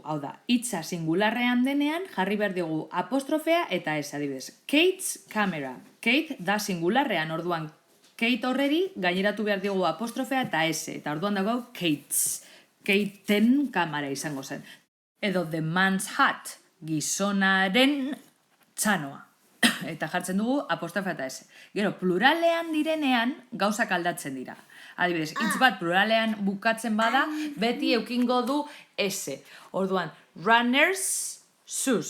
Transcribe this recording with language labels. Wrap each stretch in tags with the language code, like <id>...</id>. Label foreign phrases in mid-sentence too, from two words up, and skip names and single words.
<eu>Hau da, hitza singularrean denean jarri behar dugu apostrofea eta ez, adibidez.</eu> <en>Kate's camera.</en> <eu>Kate da singularrean, orduan Kate horreri gaineratu behar dugu apostrofea eta ez. Eta orduan dago Kate's. Kateen kamera izango zen.</eu> <en>Edo the man's hat.</en> <eu>Gizonaren txanoa. Eta jartzen dugu apostrofea eta ez. Gero, pluralean direnean gauzak aldatzen dira. Adibidez, hitz bat pluralean bukatzen bada, beti eukingo du S.</eu> <en>Orduan, runners, shoes.</en>